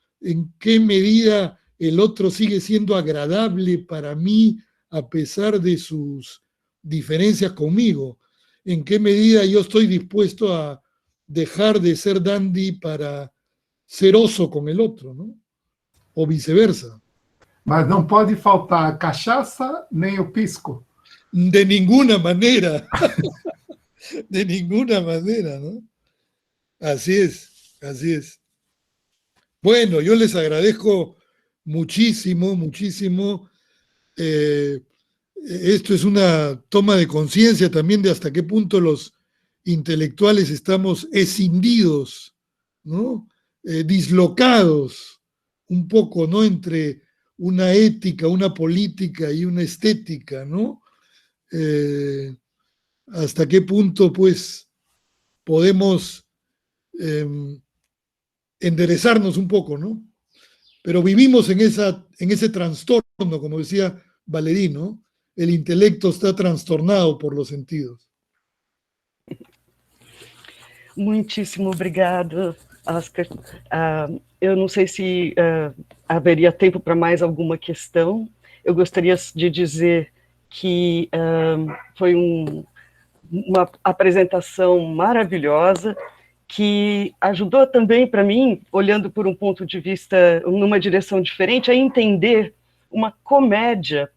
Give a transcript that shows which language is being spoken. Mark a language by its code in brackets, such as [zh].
[es] ¿En qué medida el otro sigue siendo agradable para mí a pesar de sus diferencias conmigo? ¿En qué medida yo estoy dispuesto a dejar de ser dandy para ser oso con el otro, ¿no? O viceversa. [pt] Mas não pode faltar a cachaça nem o pisco. [es] De ninguna manera. De ninguna manera, ¿no? Así es, así es. Bueno, yo les agradezco muchísimo, muchísimo. Esto es una toma de conciencia también de hasta qué punto los intelectuales estamos escindidos, ¿no? Dislocados un poco, ¿no? Entre una ética, una política y una estética, ¿no? Hasta qué punto, pues, podemos enderezarnos un poco, ¿no? Pero vivimos en ese trastorno, como decía Valéry, ¿no? El intelecto está trastornado por los sentidos. [pt] Muitíssimo obrigado, Oscar. Eu não sei se haveria tempo para mais alguma questão. Eu gostaria de dizer que foi uma apresentação maravilhosa, que ajudou também para mim, olhando por um ponto de vista, numa direção diferente, a entender uma comédia.